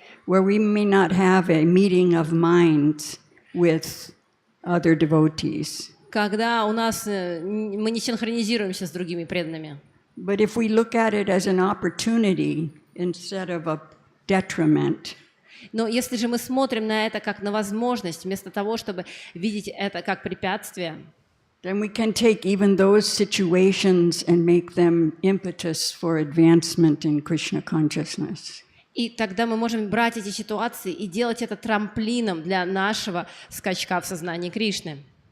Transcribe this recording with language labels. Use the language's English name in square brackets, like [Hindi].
[English] where we may not have a meeting of minds with other devotees. [Russian] Когда у нас мы не синхронизируемся с другими преданными. [English] But if we look at it as an opportunity instead of a detriment, [Russian] но если же мы смотрим на это как на возможность, вместо того, чтобы видеть это как препятствие, [English] then we can take even those situations and make them impetus for advancement in Krishna consciousness. [Russian] И тогда мы можем брать эти ситуации и делать это трамплином для нашего скачка в сознании Кришны.